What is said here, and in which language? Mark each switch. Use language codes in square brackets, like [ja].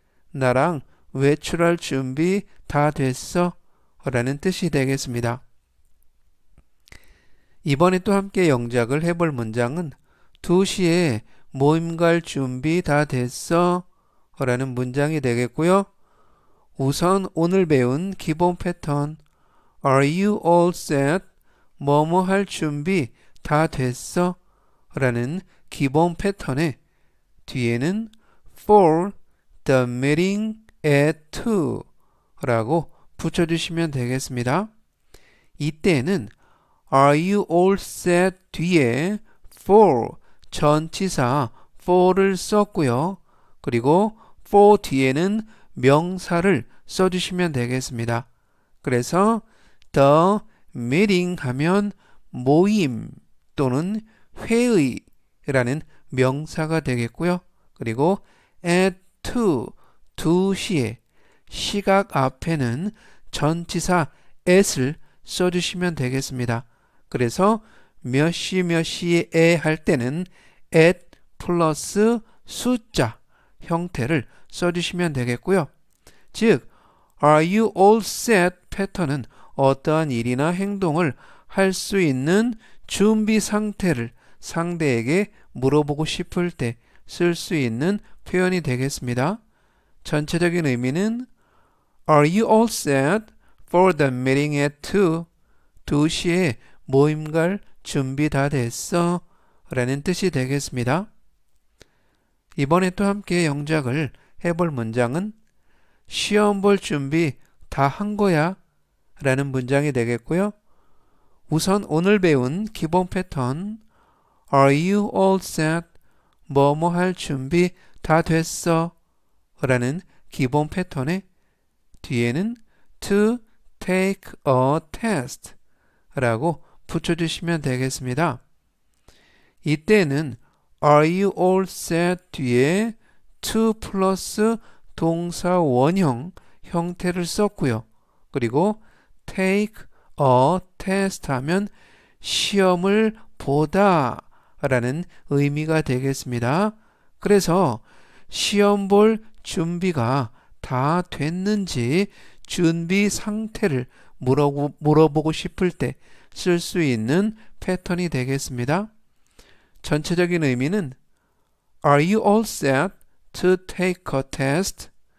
[ko] 나랑 외출할 준비 다 됐어? 라는 뜻이 되겠습니다. 이번에 또 함께 영작을 해볼 문장은 2시에 모임 갈 준비 다 됐어? 라는 문장이 되겠고요. 우선 오늘 배운 기본 패턴 [en] Are you all set? [ko] 뭐뭐 할 준비 다 됐어? 라는 기본 패턴에 뒤에는 [en] for the meeting at 2 [ko] 라고 붙여주시면 되겠습니다. 이때는 [en] Are you all set? [ko] 뒤에 for 전치사 for를 썼고요. 그리고 for 뒤에는 명사를 써주시면 되겠습니다. 그래서 the meeting 하면 모임 또는 회의라는 명사가 되겠고요. 그리고 at 2시에 시각 앞에는 전치사 at을 써주시면 되겠습니다. 그래서 몇 시에 할 때는 at 플러스 숫자 형태를 써주시면 되겠고요. 즉, [en] Are you all set? [ko] 패턴은 어떠한 일이나 행동을 할 수 있는 준비 상태를 상대에게 물어보고 싶을 때 쓸 수 있는 표현이 되겠습니다. 전체적인 의미는 [en] Are you all set for the meeting at 2? [ko] 2시에 모임 갈 준비 다 됐어? 라는 뜻이 되겠습니다. 이번에 또 함께 영작을 해볼 문장은 시험 볼 준비 다 한 거야? 라는 문장이 되겠고요. 우선 오늘 배운 기본 패턴 [en] Are you all set? [ko] 뭐뭐 할 준비 다 됐어? 라는 기본 패턴에 뒤에는 [en] to take a test [ko] 라고 붙여주시면 되겠습니다. 이때는 [en] Are you all set? [ko] 뒤에 to 플러스 동사 원형 형태를 썼고요. 그리고 [en] take a test [ko] 하면 시험을 보다 라는 의미가 되겠습니다. 그래서 시험 볼 준비가 다 됐는지 준비 상태를 물어보고 싶을 때 쓸 수 있는 패턴이 되겠습니다. 전체적인 의미는 [en] Are you all set to take a test?